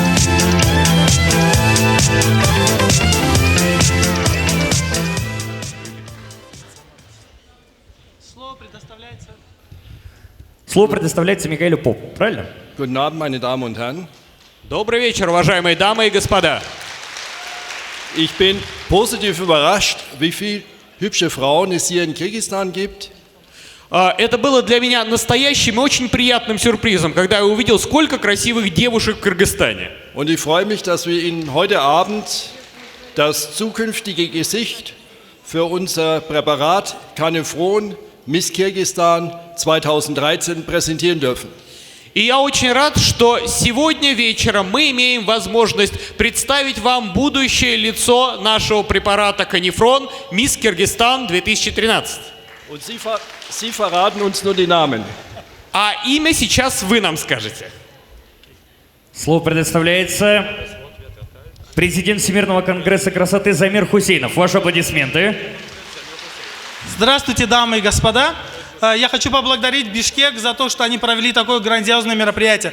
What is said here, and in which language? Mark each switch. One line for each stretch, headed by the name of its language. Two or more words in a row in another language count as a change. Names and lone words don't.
Russian: Слово предоставляется Микаэлю Попу, правильно?
German: Guten Abend, meine Damen und Herren.
Russian: Добрый вечер, уважаемые дамы и господа.
German: Ich bin positiv überrascht, wie viele hübsche Frauen es hier in Kirgisistan gibt.
Russian: Это было для меня настоящим и очень приятным сюрпризом, когда я увидел, сколько красивых девушек в Кыргызстане.
German: Und ich freue mich, dass wir Ihnen heute Abend das zukünftige Gesicht für unser Präparat Canifron Miss Kirgisistan 2013 präsentieren dürfen.
Russian: И я очень рад, что сегодня вечером мы имеем возможность представить вам будущее лицо нашего препарата Canifron Miss Кыргызстан 2013.
German: Und Sie verraten uns nur die Namen.
Russian: А имя сейчас вы нам скажете. Слово предоставляется президент Всемирного конгресса красоты Замир Хусейнов. Ваши аплодисменты. Здравствуйте, дамы и господа. Я хочу поблагодарить Бишкек за то, что они провели такое грандиозное мероприятие.